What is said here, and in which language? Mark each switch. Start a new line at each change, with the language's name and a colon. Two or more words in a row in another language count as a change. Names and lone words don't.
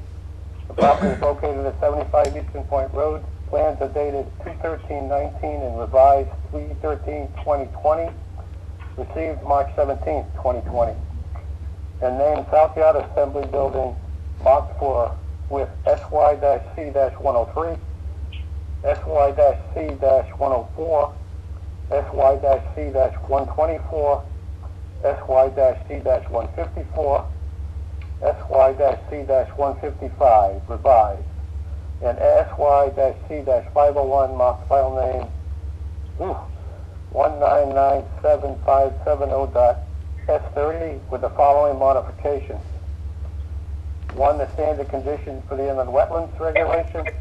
English: The property is located at 75 Eastern Point Road. Plans are dated 2/13/19 and revised 3/13/2020. Received March 17, 2020. And named South Yard Assembly Building marked for with SY-C-103, SY-C-104, SY-C-124, SY-C-154, SY-C-155 revised, and SY-C-501 marked file name 1997570.S30 with the following modifications. 1, the standard conditions for the inland wetlands regulation.